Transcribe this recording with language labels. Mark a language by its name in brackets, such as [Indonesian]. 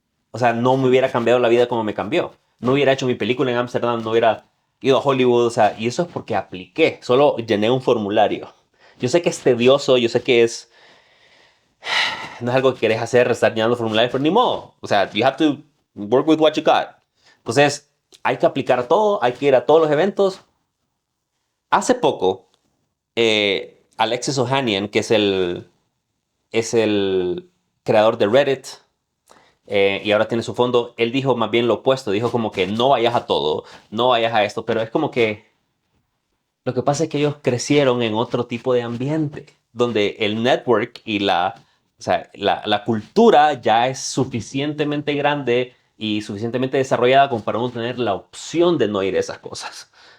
[Spanish] O sea, no me hubiera cambiado la vida como me cambió. No hubiera hecho mi película en Ámsterdam, no hubiera ido a Hollywood. O sea, y eso es porque apliqué. Solo llené un formulario. Yo sé que es tedioso, yo sé que no es algo que querés hacer, estar llenando formularios, pero ni modo. O sea, [English] you have to work with what you got. [Spanish] Entonces, hay que aplicar todo, hay que ir a todos los eventos. Hace poco, Alexis Ohanian, que es el creador de Reddit, y ahora tiene su fondo, él dijo más bien lo opuesto, dijo como que no vayas a todo, no vayas a esto, pero es como que lo que pasa es que ellos crecieron en otro tipo de ambiente, donde el network y o sea, la cultura ya es suficientemente grande y suficientemente desarrollada como para uno tener la opción de no ir a esas cosas.